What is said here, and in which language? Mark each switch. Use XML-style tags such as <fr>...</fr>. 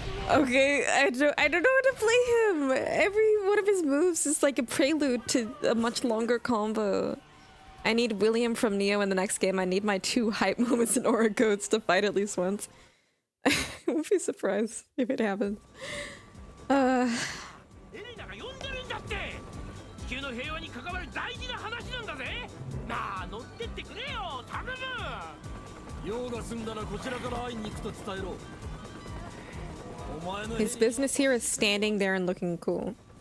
<en>Okay, I don't know how to play him. Every one of his moves is like a prelude to a much longer combo. I need William from Neo in the next game. I need my 2 hype moments in Aura Codes to fight at least once. I won't be surprised if it happens.</en> <ja>エレナが呼んでるんだって。地球の平和に関わる大事な話なんだぜ。なあ、乗ってってくれよ、頼む。用が済んだらこちらから会いに行くと伝えろ。お前の</ja> <en>His business here is standing there and looking cool.</en>